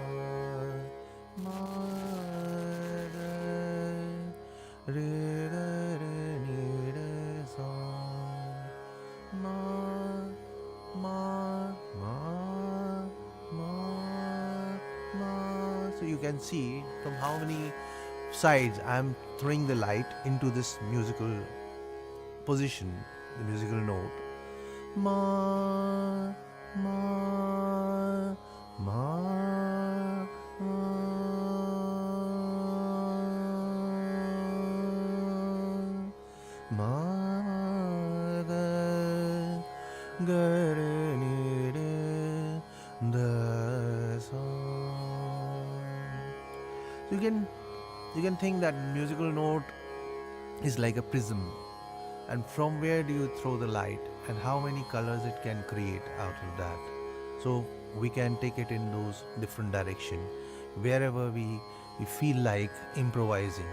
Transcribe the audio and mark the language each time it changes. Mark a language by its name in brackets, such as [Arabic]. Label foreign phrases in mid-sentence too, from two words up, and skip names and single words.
[English] ma, ga, re, ga, re, ni, re, sa, ma, ma, ma, ma, ma. So you can see from how many sides I'm throwing the light into this musical position, the musical note. Ma, ma, ma, ma, ma, ga, ga, re, ni, re, da, sa. So you can think that musical note is like a prism, and from where do you throw the light and how many colors it can create out of that. So we can take it in those different direction wherever we feel like improvising.